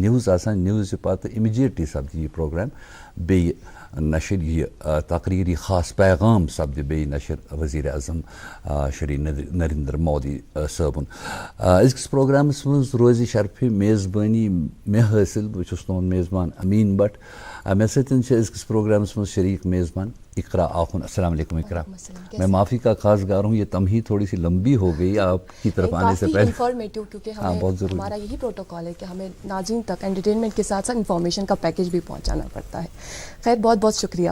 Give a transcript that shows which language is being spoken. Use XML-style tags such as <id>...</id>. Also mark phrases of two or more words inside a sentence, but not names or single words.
<ks>نِوٕز آسان نِوزِ پتہٕ اِمِجیٹلی سپدِ یہِ پروگرام بیٚیہِ نشر یہ تقریری خاص پیغام سپدِ بیٚیہِ نشر وزیر اعظم شری نریندر مودی صٲبُن أزکِس پروگرامس منٛز روزِ شرفہِ میزبٲنی مےٚ حٲصِل بہٕ چھُس تُہُنٛد میزبان امین بٹ مےٚ سۭتۍ چھِ أزکِس پروگرامس منٛز شریک میزبان اقرا آخُن</ks> <ar>السلام علیکم</ar> <ks>اقرا</ks> <ur>میں معافی کا خواستگار ہوں یہ تمہید تھوڑی سی لمبی ہو گئی آپ کی طرف آنے سے پہلے انفارمیٹیو کیونکہ ہمارا یہی پروٹوکال ہے کہ ہمیں ناظرین تک انٹرٹینمنٹ کے ساتھ ساتھ انفارمیشن کا پیکیج بھی پہنچانا پڑتا ہے. خیر بہت بہت شکریہ.</ur>